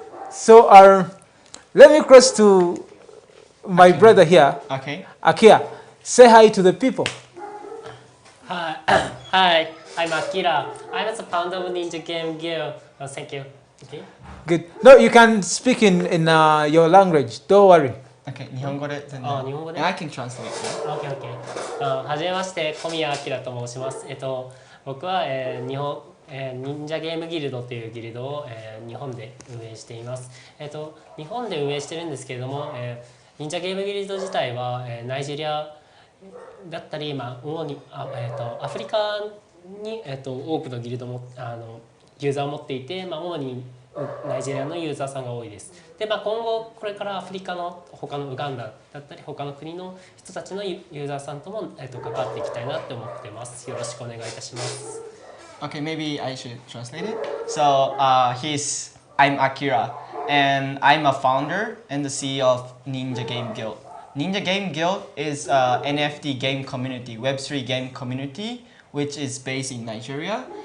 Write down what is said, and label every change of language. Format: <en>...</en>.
<en>So let me cross to my brother here. Okay. Akia, say hi to the people. Hi, hi, I'm Akira. I'm the founder of Ninja Game Guild. Thank you. Okay. Good. No, you can speak in your language. Don't worry.</en> <ja>Okay, 日本語で全然。日本語で。</ja> <en>And I can translate. Okay, okay.</en> <ja>はじめまして、小宮明と申します。僕は、忍者ゲームギルドというギルドを、日本で運営しています。日本で運営してるんですけれども、忍者ゲームギルド自体は、ナイジェリアだったり、主にアフリカに、多くのギルドもユーザーを持っていて、主にナイジェリアのユーザーさんが多いです。で、今後これからアフリカの他のウガンダだったり他の国の人たちのユーザーさんとも、関わっていきたいなって思ってます。よろしくお願いいたします。</ja> <en>Okay, maybe I should translate it. So I'm Akira, and I'm a founder and the CEO of Ninja Game Guild. Ninja Game Guild is a NFT game community, Web3 game community, which is based in Nigeria.</en>